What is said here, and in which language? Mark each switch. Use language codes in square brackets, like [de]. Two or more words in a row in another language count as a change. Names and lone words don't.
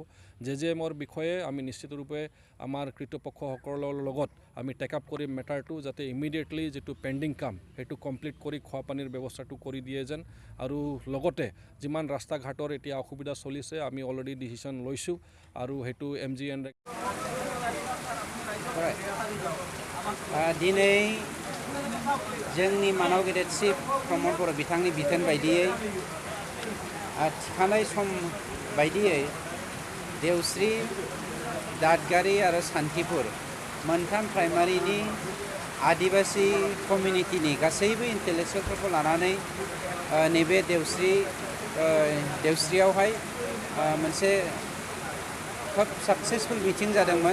[as] JJMৰ বিষয়ে আমি নিশ্চিতৰূপে আমাৰ কৃতপক্ষসকলৰ লগত আমি [en] take up [as] কৰিম মেটাৰটো যাতে ইমিডিয়েটলি যিটো পেণ্ডিং কাম সেইটো কমপ্লিট কৰি খোৱা পানীৰ ব্যৱস্থাটো কৰি দিয়ে যেন আৰু লগতে যিমান ৰাস্তা ঘাটৰ এতিয়া অসুবিধা চলিছে আমি [en] already decision [as] লৈছোঁ আৰু সেইটো MGN [brx] दिनै जोंनि मानाव गेदेर चिफ प्रमद बर' बिथांनि बिथोन बायदियै थिखानाय सम बायदियै देवस्रि, दादगारि आरो सान्थिपुर मोनथाम प्राइमारिनि आदिबासि कमिउनिटिनि गासैबो इन्टेलेक्सुवेलफोरखौ लानानै नैबे देवस्रियावहाय मोनसे खोब [en] successful meeting [brx] जादोंमोन।